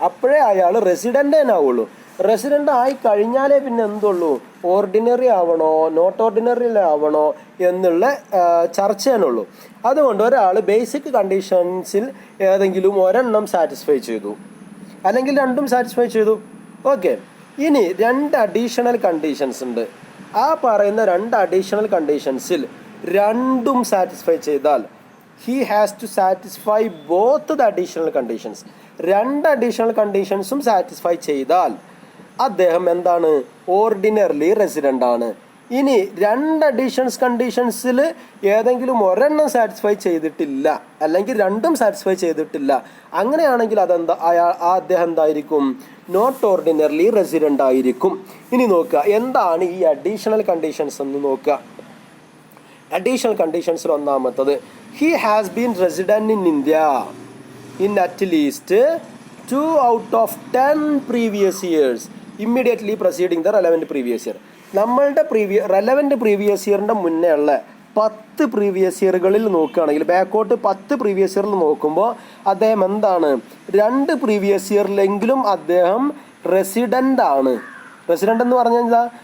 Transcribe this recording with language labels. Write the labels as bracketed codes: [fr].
[ml] അപ്പോഴേ അയാൾ റെസിഡൻ്റ് ആവുള്ളൂ. റെസിഡൻ്റ് ആയി കഴിഞ്ഞാലേ പിന്നെ എന്തുള്ളൂ? ഓർഡിനറി ആവണോ നോട്ട് ഓർഡിനറി ആവണോ എന്നുള്ള ചർച്ചയാണുള്ളൂ. അതുകൊണ്ട് ഒരാൾ ബേസിക് കണ്ടീഷൻസിൽ ഏതെങ്കിലും ഒരെണ്ണം സാറ്റിസ്ഫൈ ചെയ്തു, അല്ലെങ്കിൽ 2ഉം സാറ്റിസ്ഫൈ ചെയ്തു. ഓക്കെ. ഇനി 2 അഡീഷണൽ കണ്ടീഷൻസ് ഉണ്ട്. ആ പറയുന്ന 2 അഡീഷണൽ കണ്ടീഷൻസിൽ 2ഉം സാറ്റിസ്ഫൈ ചെയ്താൽ [en] he has to satisfy both the additional conditions. [ml] 2 additional കണ്ടീഷൻസും satisfy ചെയ്താൽ അദ്ദേഹം എന്താണ്? ഓർഡിനറിലി റെസിഡൻ്റ് ആണ്. ഇനി 2 അഡീഷണൽ കണ്ടീഷൻസിൽ ഏതെങ്കിലും ഒരെണ്ണം സാറ്റിസ്ഫൈ ചെയ്തിട്ടില്ല, അല്ലെങ്കിൽ 2ഉം സാറ്റിസ്ഫൈ ചെയ്തിട്ടില്ല, അങ്ങനെയാണെങ്കിൽ അദ്ദേഹം എന്തായിരിക്കും? നോട്ട് ഓർഡിനറിലി റെസിഡൻ്റ് ആയിരിക്കും. ഇനി നോക്കുക എന്താണ് ഈ അഡീഷണൽ കണ്ടീഷൻസ് എന്ന് നോക്കുക. അഡീഷണൽ കണ്ടീഷൻസിൽ ഒന്നാമത്തത് [en] he has been resident in India in at least 2 out of 10 previous years immediately preceding the relevant previous year. [ml] നമ്മളുടെ റെലവൻറ്റ് പ്രീവിയസ് ഇയറിൻ്റെ മുന്നേ ഉള്ള 10 പ്രീവിയസ് ഇയറുകളിൽ നോക്കുകയാണെങ്കിൽ, ബാക്കോട്ട് 10 പ്രീവിയസ് ഇയറിൽ നോക്കുമ്പോൾ അദ്ദേഹം എന്താണ്? 2 പ്രീവിയസ് ഇയറിലെങ്കിലും അദ്ദേഹം റെസിഡൻ്റ് ആണ്. റെസിഡൻ്റ് എന്ന് പറഞ്ഞാൽ എന്താ?